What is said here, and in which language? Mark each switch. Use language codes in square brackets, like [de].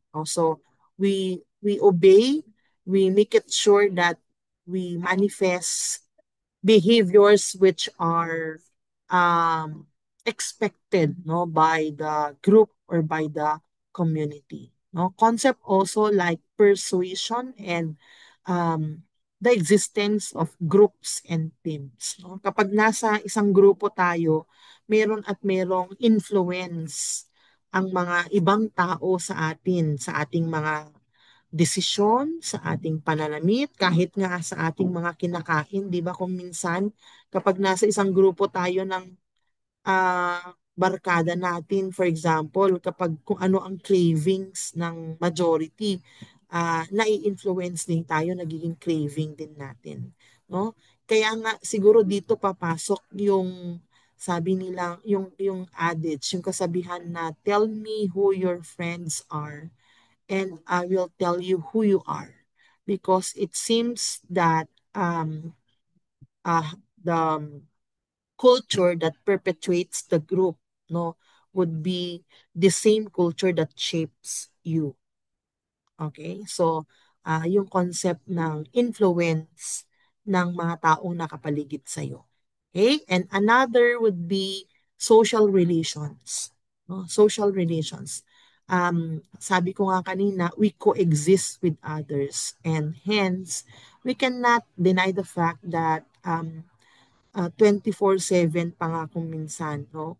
[en] Also, we obey, we make it sure that we manifest behaviors which are um, expected, no, by the group or by the community. No, concept also like persuasion and um, the existence of groups and teams. No? [tl] Kapag nasa isang grupo tayo, meron at merong influence ang mga ibang tao sa atin, sa ating mga desisyon, sa ating pananamit, kahit nga sa ating mga kinakain, di ba kung minsan kapag nasa isang grupo tayo ng barkada natin, [en] for example, [tl] kapag kung ano ang cravings ng majority, nai-influence din tayo, nagiging craving din natin. No? Kaya nga siguro dito papasok yung sabi nila, yung adage, yung kasabihan na [en] tell me who your friends are and I will tell you who you are. Because it seems that the culture that perpetuates the group, no, would be the same culture that shapes you. Okay? [tl] So, yung concept ng influence ng mga taong nakapaligid sa'yo. Okay? [en] And another would be social relations. No? Social relations. [tl] Sabi ko nga kanina, [en] we coexist with others and hence, we cannot deny the fact that 24/7 [tl] pa nga kung minsan, [en] no?